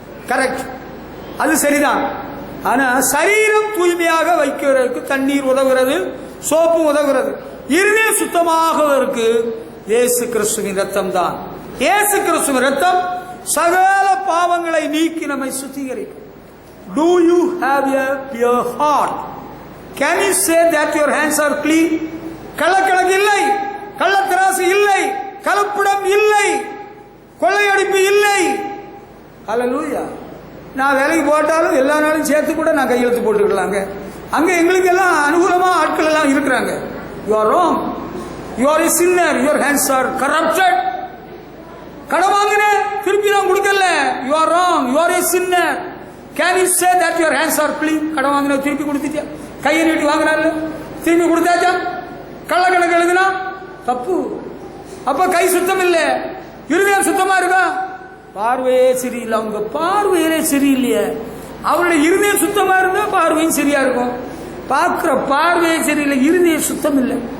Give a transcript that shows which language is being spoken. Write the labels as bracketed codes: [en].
[ta] Correct, அது சரிதான். ஆனா சரீரம் தூய்மையாக வைக்கிறதுக்கு தண்ணீர் உதவுகிறது, சோப்பு உதவுகிறது. இருதய சுத்தமாக இருக்கு இயேசு கிறிஸ்துவின் ரத்தம் தான். இயேசு கிறிஸ்துவின் ரத்தம் சகல பாவங்களை நீக்கி நம்மை சுத்திகரிக்கும். [en] Do you have a pure heart? Can you say that your hands are clean? [ta] கள்ளக்கணக்கு இல்லை, கள்ளத்திராசு இல்லை, கலப்படம் இல்லை, கொள்ளையடிப்பு இல்லை. ஹல்லேலூயா. நான் வேலைக்கு போட்டாலும் எல்லா நாளும் சேர்த்து கூட நான் கையெழுத்து போட்டுக்கலாங்க. அங்க எங்களுக்கு எல்லாம் அனுகூலமா ஆட்கள் எல்லாம் இருக்கிறாங்க. [en] You are wrong. You are a sinner. Your hands are corrupted. [ta] கடன் வாங்கின திருப்பி நான் கொடுக்கல. [en] You are wrong. You are a sinner. Can you say that your hands are clean? [ta] கடன் வாங்கின திருப்பி கொடுத்துட்டியா? கையை நீட்டி வாங்கினாரு திருப்பி கொடுத்தாச்சா? கள்ளக்கணக்கு எழுதுனா தப்பு. அப்ப கை சுத்தம் இல்லை, இருதயம் சுத்தமா இருக்கா? பார்வையே சரியில்லை. அவங்க பார்வையிலே சரியில்லையே. அவருடைய இருதயம் சுத்தமா இருந்தா பார்வையும் சரியா இருக்கும். பார்க்கிற பார்வையே சரியில்லை, இருதயம் சுத்தம் இல்லை.